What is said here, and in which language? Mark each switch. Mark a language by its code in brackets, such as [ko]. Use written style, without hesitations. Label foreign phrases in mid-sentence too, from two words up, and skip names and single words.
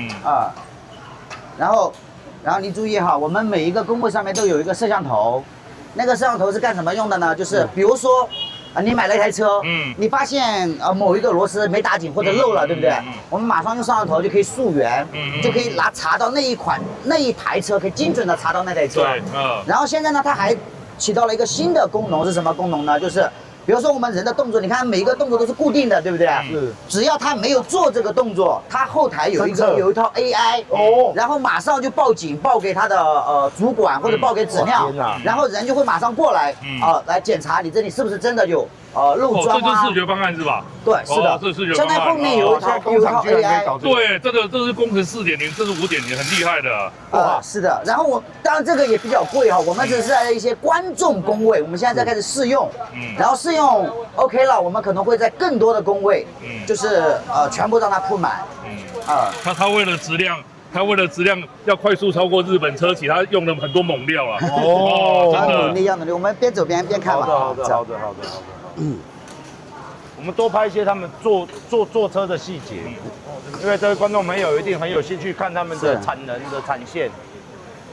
[zh] 然後你注意哈，我們每一個工位上面都有一個攝像頭，那個攝像頭是幹什麼用的呢？就是比如說，你買了一台車，你發現某一個螺絲沒打緊或者漏了，對不對？我們馬上用攝像頭就可以溯源，就可以查到那一台車，可以精準的查到那台車。然後現在呢，它還起到了一個新的功能，是什麼功能呢？就是比如說我們人的动作，你看每一個动作都是固定的，對不对？是。只要他沒有做這個動作，他後台有一套 AI，然後馬上就報警，報給他的主管或者報給質量，然後人就會馬上過來來檢查你這裡是不是真的有漏裝啊。這就是視覺方案是吧？對，是的。這是視覺方案。現在後面有一套 AI。對，這是工程4.0，這是5.0，很厲害的。是的。然後當然這個也比較貴哈，我們只是在一些觀眾工位，我們現在在開始試用，然後試用 OK 了，我們可能會在更多的工位，就是全部讓它鋪滿。他為了質量要快速超過日本車企，他用了很多猛料啊。真的。努力，我們邊走邊看吧。好的。我們多拍一些他們坐車的細節，因為這位觀眾朋友一定很有興趣看他們的產能的產線。